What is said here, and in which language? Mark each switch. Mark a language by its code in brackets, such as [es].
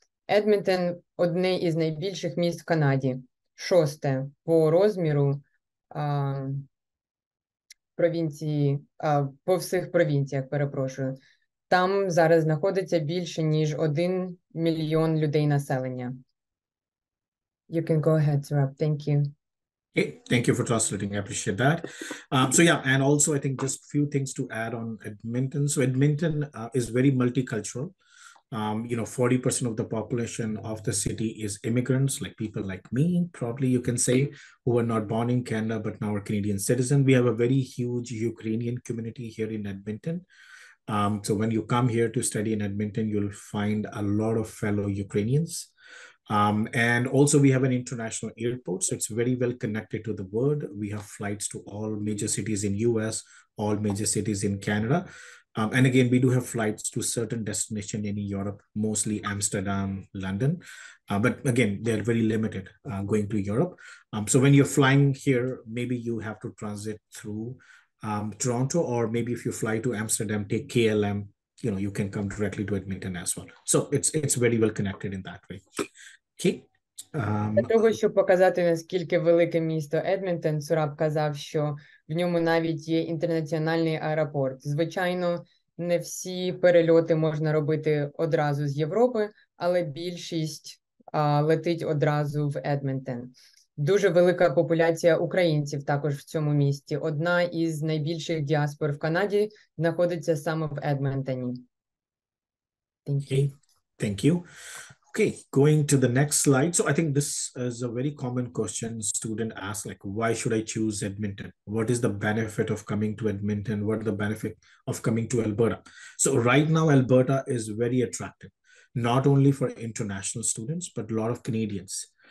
[uk] Едмонтон – одне із найбільших міст в Канаді, 6-те по розміру провінції, по всіх провінціях, перепрошую. Там зараз знаходиться більше, ніж 1 мільйон людей населення. [en] You can go ahead, Surab. Thank you. Okay, thank you for translating. I appreciate that. So yeah, and also I think just few things to add on Edmonton. So Edmonton is very multicultural. 40% of the population of the city is immigrants, like people like me, probably you can say, who are not born in Canada but now are Canadian citizens. We have a very huge Ukrainian community here in Edmonton. So when you come here to study in Edmonton, you'll find a lot of fellow Ukrainians. And also we have an international airport, so it's very well connected to the world. We have flights to all major cities in US, all major cities in Canada. And again, we do have flights to certain destinations in Europe, mostly Amsterdam, London. But again, they're very limited going to Europe. So when you're flying here, maybe you have to transit through Toronto, or maybe if you fly to Amsterdam, take KLM, you can come directly to Edmonton as well. So it's very well connected in that way. Okay. [uk] Для того, щоб показати, наскільки велике місто Едмонтон, Сураб казав, що в ньому навіть є інтернаціональний аеропорт. Звичайно, не всі перельоти можна робити одразу з Європи, але більшість летить одразу в Едмонтон. Дуже велика популяція українців також в цьому місті. Одна із найбільших діаспор в Канаді знаходиться саме в Едмонтоні. [en] Okay, thank you. Okay, going to the next slide. So I think this is a very common question student asks, like, why should I choose Edmonton? What is the benefit of coming to Edmonton? What are the benefit of coming to Alberta? So right now, Alberta is very attractive, not only for international students, but a lot of Canadians.